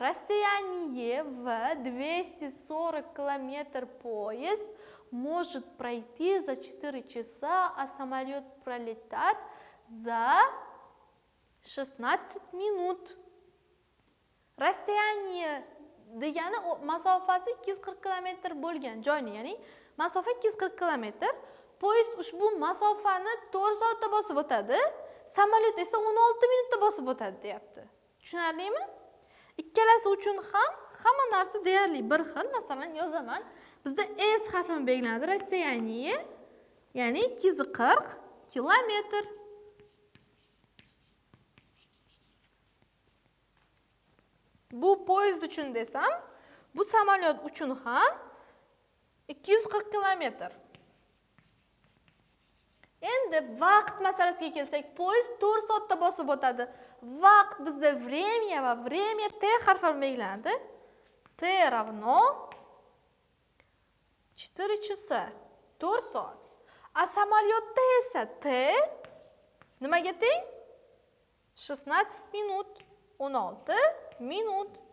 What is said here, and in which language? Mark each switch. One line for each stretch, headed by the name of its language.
Russian: Расстояние в 240 км поезд может пройти за 4 часа, а самолет пролетает за 16 minut.
Uzbek: Расстояние degani masofasi 240 km bo'lgan joyni, ya'ni masofa 240 km. Poyezd ushbu masofani 4 soatda bosib o'tadi, samolyot esa 16 minutda bosib o'tadi deyapti. Tushunarlimi? Ikkalasi uchun ham hamma narsa deyarli bir xil. Masalan, yozaman. Bizda S harfi bilan belgilanadi. Расстояние, ya'ni 240 km. Bu poyezd uchun desam, bu samolyot uchun ham 240 km. Endi vaqt masalasiga kelsak, poyezd 4 soatda bosib o'tadi. Vaqt bizda время va время T harfi bilan belgilanadi.
Russian: T равно 4 часа,
Uzbek: 4 soat. A samolyotda esa T nimaga teng? 16 minut, 16 minut.